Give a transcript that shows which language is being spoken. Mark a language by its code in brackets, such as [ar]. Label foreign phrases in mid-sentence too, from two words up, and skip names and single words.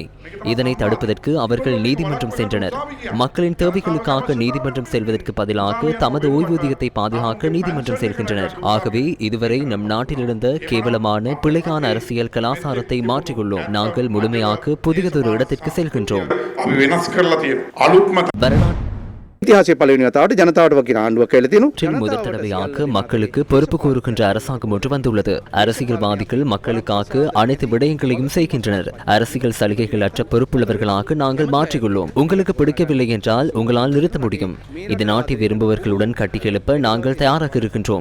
[ta] இதனை தடுப்பதற்கு அவர்கள் நீதிமன்றம் சென்றனர். மக்களின் தேவைகளுக்காக நீதிமன்றம் செல்வதற்கு பதிலாக தமது ஓய்வூதியத்தை பாதுகாக்க நீதிமன்றம் செல்கின்றனர். ஆகவே இதுவரை நம் நாட்டில் இருந்த கேவலமான பிழையான அரசியல் கலாச்சாரத்தை மாற்றிக்கொள்ளோம். நாங்கள் முழுமையாக புதியதொரு இடத்திற்கு செல்கின்றோம். [si] ඉතිහාසයේ පළවෙනි වතාවට ජනතාවට වකින ආණ්ඩුවක් කියලා තියෙනවා. [ta] முதல் தடவையாக மக்களுக்கு பொறுப்பு கூறுகின்ற அரசாங்கம் ஒன்று வந்துள்ளது. அரசியல்வாதிகள் மக்களுக்காக அனைத்து விடயங்களையும் செய்கின்றனர். அரசியல் சலுகைகள் அற்ற பொறுப்புள்ளவர்களாக நாங்கள் மாற்றியுள்ளோம். உங்களுக்கு பிடிக்கவில்லை என்றால் உங்களால் நிறுத்த முடியும். இந்த நாட்டை விரும்புவர்களுடன் கட்டியெழுப்ப நாங்கள் தயாராக இருக்கின்றோம்.